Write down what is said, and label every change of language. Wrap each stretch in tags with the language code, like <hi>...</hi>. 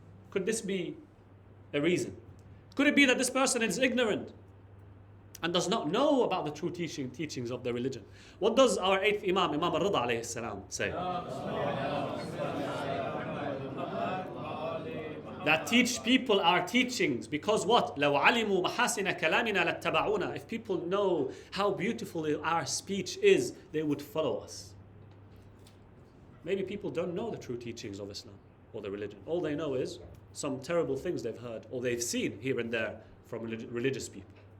<en>Could this be a reason? Could it be that this person is ignorant and does not know about the true teachings of the religion? What does our 8th Imam, Imam al-Rida alayhi salam, say? That teach people our teachings because what?</en> <ar>لو علموا محاسن كلامنا لاتبعونا.</ar> <en>If people know how beautiful our speech is, they would follow us. Maybe people don't know the true teachings of Islam or the religion. All they know is some terrible things they've heard or they've seen here and there from religious people.</en>